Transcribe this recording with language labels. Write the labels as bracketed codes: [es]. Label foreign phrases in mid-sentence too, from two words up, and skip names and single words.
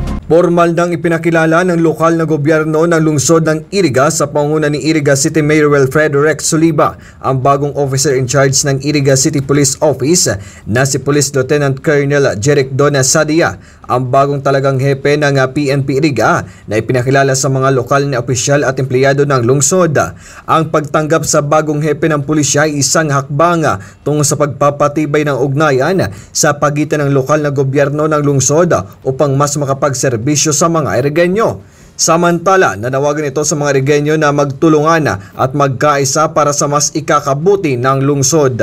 [tl] Formal nang ipinakilala ng lokal na gobyerno ng lungsod ng Iriga sa pangunguna ni Iriga City Mayor Wilfredo Rex Soliba ang bagong [en] officer in charge [tl] ng Iriga City Police Office na si Police Lieutenant Colonel Jeric Dona Sadia, ang bagong talagang hepe ng PNP Iriga na ipinakilala sa mga lokal na opisyal at empleyado ng lungsod. Ang pagtanggap sa bagong hepe ng pulisya ay isang hakbang tungo sa pagpapatibay ng ugnayan sa pagitan ng lokal na gobyerno ng lungsod upang mas makapagserbisyo sa mga Irigenyo. Samantala, nanawagan ito sa mga Irigenyo na magtulungan at magkaisa para sa mas ikakabuti ng lungsod.